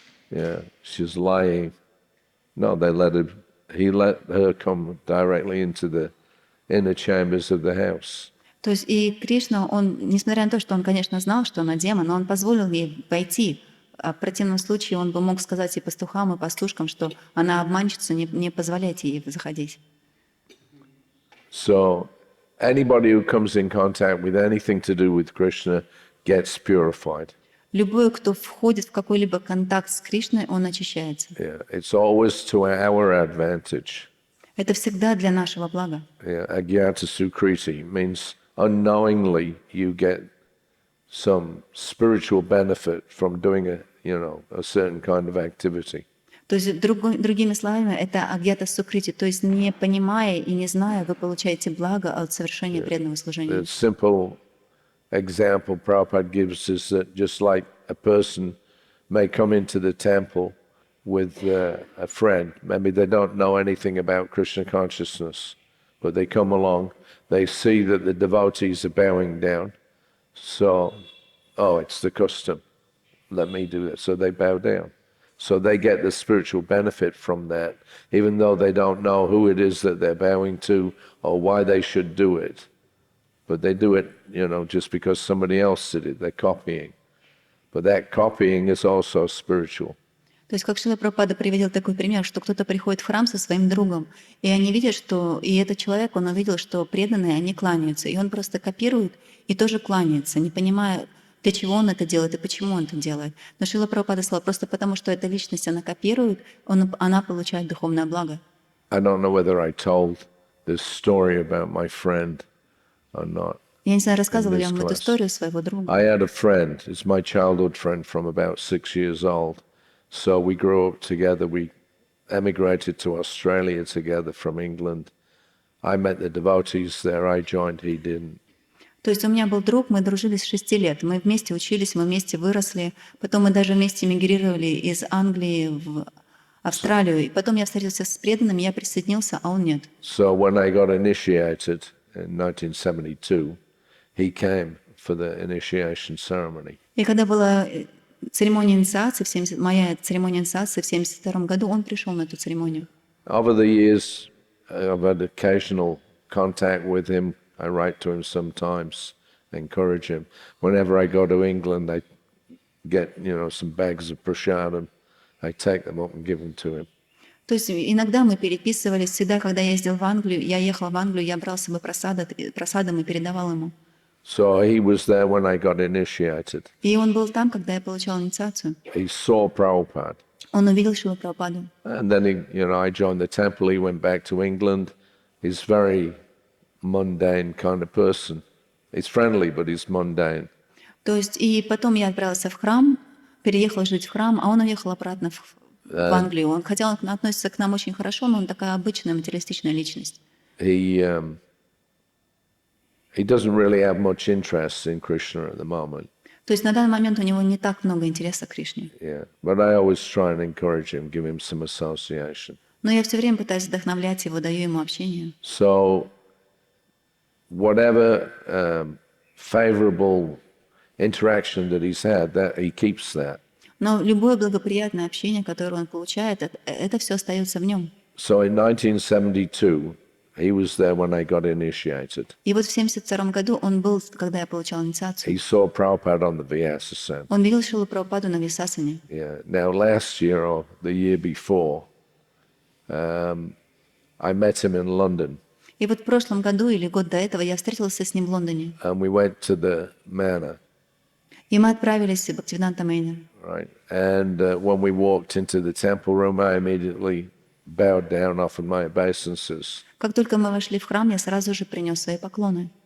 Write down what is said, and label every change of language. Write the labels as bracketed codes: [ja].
[en] Yeah, she's lying. No, he let her come directly into the inner chambers of the house. [ru] То есть и Кришна, он, несмотря на то, что он, конечно, знал, что она демон, но он позволил ей войти. А в противном случае он бы мог сказать и пастухам, и пастушкам, что она обманщица, не позволяйте ей заходить. [en] So anybody who comes in contact with anything to do with Krishna gets purified. [ru] Любой, кто входит в какой-либо контакт с Кришной, он очищается. [en] Yeah, it's always to our advantage. [ru] Это всегда для нашего блага. [en] Yeah, Agyata Sukriti means unknowingly you get some spiritual benefit from doing a certain kind of activity. [ru] То есть, другими словами, это агьята сукрити, то есть не понимая и не зная, вы получаете благо от совершения преданного служения. [en] The simple example Prabhupada gives is that just like a person may come into the temple with a friend, maybe they don't know anything about Krishna consciousness, but they come along, they see that the devotees are bowing down, so, oh, it's the custom, let me do that, so they bow down. So they get the spiritual benefit from that, even though they don't know who it is that they're bowing to or why they should do it. But they do it, just because somebody else did it, they're copying. But that copying is also spiritual. [ru] То есть, как Шрила Прабхупада приводил такой пример, что кто-то приходит в храм со своим другом, и они видят, что... И этот человек, он увидел, что преданные, они кланяются. И он просто копирует и тоже кланяется, не понимая, для чего он это делает и почему он это делает. Но Шрила Прабхупада сказал, просто потому, что эта личность, она копирует, она получает духовное благо. [en] I don't know whether I told this story about my friend or not. [ru] Я не знаю, рассказывала ли я [en] In this [ru] вам эту [en] class. [ru] историю своего друга. [en] I had a friend, it's my childhood friend from about 6 years old. So we grew up together, we emigrated to Australia together from England. I met the devotees there, I joined, he didn't. [ru] То есть у меня был друг, мы дружили с 6 лет. Мы вместе учились, мы вместе выросли. Потом мы даже вместе мигрировали из Англии в Австралию. И потом я встретился с преданным, я присоединился, а он нет. [en] So when I got initiated in 1972, he came for the initiation ceremony. [ru] И когда была церемония инициации, моя церемония инициации в 1972 году, он пришел на эту церемонию. [en] Over the years, I've had occasional contact with him. I write to him sometimes, encourage him. Whenever I go to England, I get, some bags of prasadam. I take them up and give them to him. [ru] То есть иногда мы переписывались, всегда, когда я ездил в Англию, я ехала в Англию, я брал с собой просадом и передавал ему. [en] So he was there when I got initiated. [ru] И он был там, когда я получал инициацию. [en] He saw Prabhupada. [ru] Он увидел Шрилу Прабхупаду. [en] And then, I joined the temple. He went back to England. He's very mundane kind of person. He's friendly, but he's mundane. [ru] То есть и потом я отправился в храм, переехала жить в храм, а он уехал обратно в Англию. Хотя он относится к нам очень хорошо, но он такая обычная материалистичная личность. [en] He doesn't really have much interest in Krishna at the moment. [ru] То есть на данный момент у него не так много интереса к Кришне. [en] Yeah, but I always try and encourage him, give him some association. [ru] Но я все время пытаюсь вдохновлять его, даю ему общение. [en] So, whatever favorable interaction that he's had, that he keeps that. [ru] Но любое благоприятное общение, которое он получает, это все остается в нем. [en] So in 1972, he was there when I got initiated. [ru] И вот в 1972 году он был, когда я получал [en] He [ru] инициацию. [en] saw Prabhupada on the Vyasa. [ru] Он видел Шрилу Прабхупаду на Висасане. [en] Yeah. Now, last year or the year before, I met him in London. [ru] И вот в прошлом году или год до этого я встретился с ним в Лондоне. [en] And we went to the manor, [ru] И мы отправились в Бхактивиданта Майна. [en] right? And when we walked into the temple room, I immediately bowed down, offered my obeisances. [ru] Как только мы вошли в храм, я сразу же принес свои поклоны.